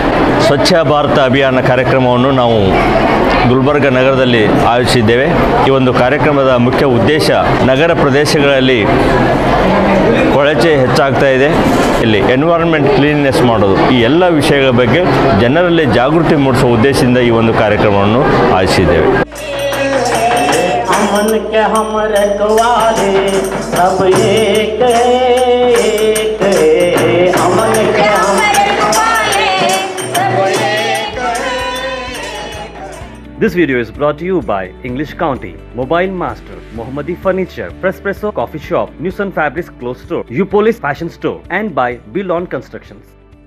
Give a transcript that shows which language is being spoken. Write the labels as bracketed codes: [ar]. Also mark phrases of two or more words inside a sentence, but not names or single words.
[kn] ಸ್ವಚ್ಛ ಭಾರತ ಅಭಿಯಾನ ಕಾರ್ಯಕ್ರಮವನ್ನು ನಾವು ಗುಲ್ಬರ್ಗ ನಗರದಲ್ಲಿ ಆಯೋಜಿಸಿದ್ದೇವೆ. ಈ ಒಂದು ಕಾರ್ಯಕ್ರಮದ ಮುಖ್ಯ ಉದ್ದೇಶ ನಗರ ಪ್ರದೇಶಗಳಲ್ಲಿ ಕೊಳಚೆ ಹೆಚ್ಚಾಗ್ತಾ ಇದೆ, ಇಲ್ಲಿ [en] environment cleanness [kn] ಮಾಡೋದು, ಈ ಎಲ್ಲ ವಿಷಯಗಳ ಬಗ್ಗೆ ಜನರಲ್ಲಿ ಜಾಗೃತಿ ಮೂಡಿಸುವ ಉದ್ದೇಶದಿಂದ ಈ ಒಂದು ಕಾರ್ಯಕ್ರಮವನ್ನು ಆಯೋಜಿಸಿದ್ದೇವೆ. [hi] अमन के हम रखवाले सब एक एक, अमन के हम रखवाले सब एक। [en] This video is brought to you by English County, Mobile Master, Mohammadi Furniture, Prespresso Coffee Shop, Newson Fabrics Clothes Store, Upolis Fashion Store, and by Bill On Constructions.